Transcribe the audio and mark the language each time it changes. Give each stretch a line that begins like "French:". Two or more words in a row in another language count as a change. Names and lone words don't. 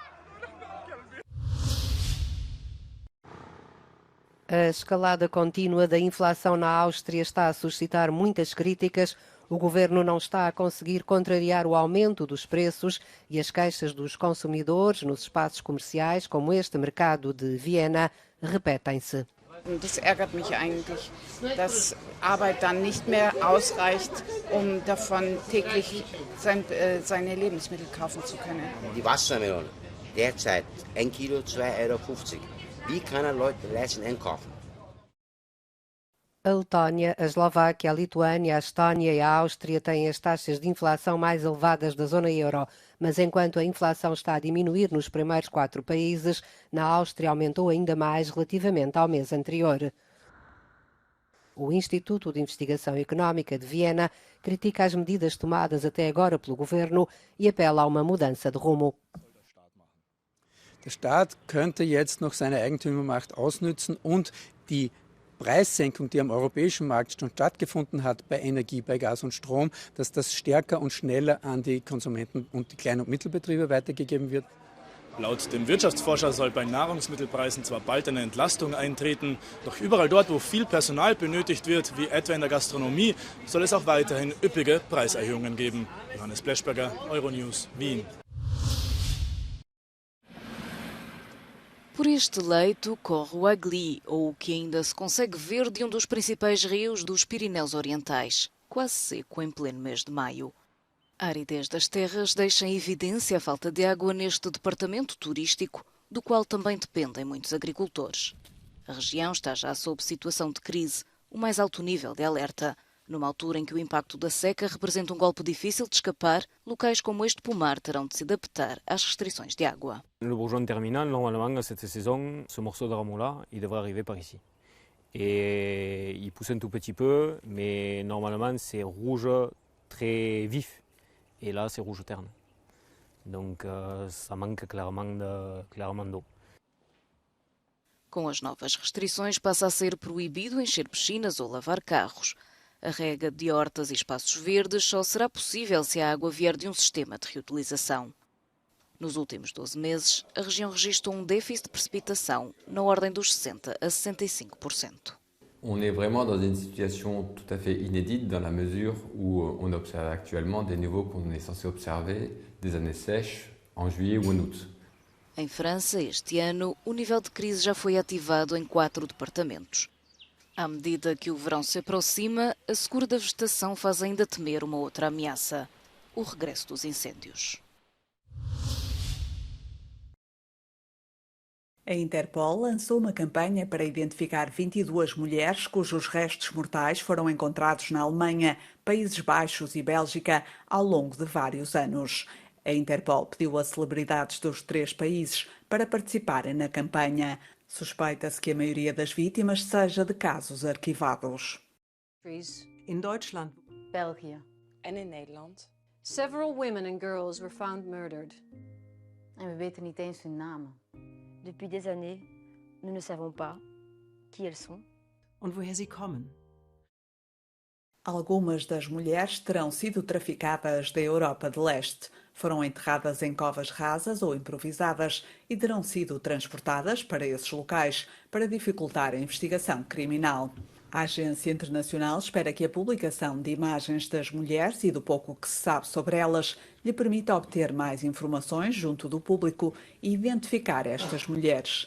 Portuguese: A escalada contínua da inflação na Áustria está a suscitar muitas críticas. O governo não está a conseguir contrariar o aumento dos preços e as queixas dos consumidores nos espaços comerciais, como este mercado de Viena, repetem-se.
German: Das ärgert mich eigentlich, dass Arbeit dann nicht mehr ausreicht, davon täglich seine Lebensmittel kaufen zu können. Die Wassermelone, derzeit 1 Kilo 2,50 €. Wie können Leute leisten einkaufen?
Portuguese: A Letónia, a Eslováquia, a Lituânia, a Estónia e a Áustria têm as taxas de inflação mais elevadas da zona euro, mas enquanto a inflação está a diminuir nos primeiros 4 países, na Áustria aumentou ainda mais relativamente ao mês anterior. O Instituto de Investigação Económica de Viena critica as medidas tomadas até agora pelo governo e apela a uma mudança de rumo.
German: Der Staat könnte jetzt noch seine Eigentümermacht ausnützen und die Preissenkung, die am europäischen Markt schon stattgefunden hat bei Energie, bei Gas und Strom, dass das stärker und schneller an die Konsumenten und die Klein- und Mittelbetriebe weitergegeben wird. Laut dem Wirtschaftsforscher soll bei Nahrungsmittelpreisen zwar bald eine Entlastung eintreten, doch überall dort, wo viel Personal benötigt wird, wie etwa in der Gastronomie, soll es auch weiterhin üppige Preiserhöhungen geben. Johannes Bleschberger, Euronews, Wien.
Portuguese: Por este leito corre o Agli, ou o que ainda se consegue ver de um dos principais rios dos Pirineus Orientais, quase seco em pleno mês de maio. A aridez das terras deixa em evidência a falta de água neste departamento turístico, do qual também dependem muitos agricultores. A região está já sob situação de crise, o mais alto nível de alerta. Numa altura em que o impacto da seca representa um golpe difícil de escapar, locais como este pomar terão de se adaptar às restrições de água.
French: Le bourgeon terminal, normalement, cette saison, ce morceau de rameau-là, il devrait arriver par ici. Et il pousse un tout petit peu, mais normalement, c'est rouge très vif. Et là, c'est rouge terne. Donc, ça manque clairement d'eau.
Portuguese: Com as novas restrições, passa a ser proibido encher piscinas ou lavar carros. A rega de hortas e espaços verdes só será possível se a água vier de um sistema de reutilização. Nos últimos 12 meses, a região registrou um déficit de precipitação na ordem dos 60% a 65%.
French: On est vraiment dans une situation tout à fait inédite dans la mesure où on observe actuellement des niveaux qu'on est censé observer des années sèches en juillet ou en août.
Portuguese: Em França, este ano, o nível de crise já foi ativado em 4 departamentos. À medida que o verão se aproxima, a secura da vegetação faz ainda temer uma outra ameaça: o regresso dos incêndios. A Interpol lançou uma campanha para identificar 22 mulheres cujos restos mortais foram encontrados na Alemanha, Países Baixos e Bélgica ao longo de vários anos. A Interpol pediu a celebridades dos 3 países para participarem na campanha. Suspeita-se que a maioria das vítimas seja de casos arquivados.
German: In Deutschland,
Dutch: België en in Nederland.
English: Several women and girls were found murdered.
Dutch: En we weten niet eens hun namen.
French: Depuis des années, nous ne savons pas qui elles sont.
German: Und woher sie kommen.
Portuguese: Algumas das mulheres terão sido traficadas da Europa de Leste. Foram enterradas em covas rasas ou improvisadas e terão sido transportadas para esses locais para dificultar a investigação criminal. A Agência Internacional espera que a publicação de imagens das mulheres e do pouco que se sabe sobre elas lhe permita obter mais informações junto do público e identificar estas mulheres.